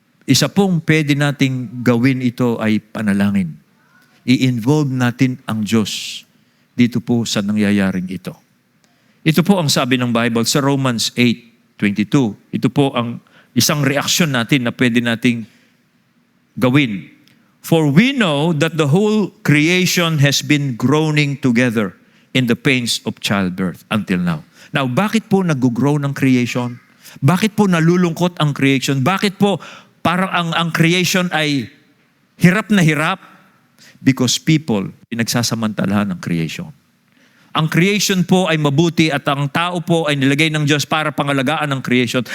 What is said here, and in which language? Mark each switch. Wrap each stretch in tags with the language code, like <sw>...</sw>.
<tl>Isa pong pwede nating gawin ito ay panalangin. I-involve natin ang Diyos dito po sa nangyayaring ito. Ito po ang sabi ng Bible sa Romans 8:22. Ito po ang isang reaksyon natin na pwede nating gawin.</tl> <en>For we know that the whole creation has been groaning together in the pains of childbirth until now.</en> <tl>Now, bakit po nag-grow ng creation? Bakit po nalulungkot ang creation? Bakit po parang ang creation ay hirap na hirap?</tl> <en>Because people,</en> <tl>pinagsasamantalahan ng creation. Ang creation po ay mabuti at ang tao po ay nilagay ng Diyos para pangalagaan ng creation.</tl>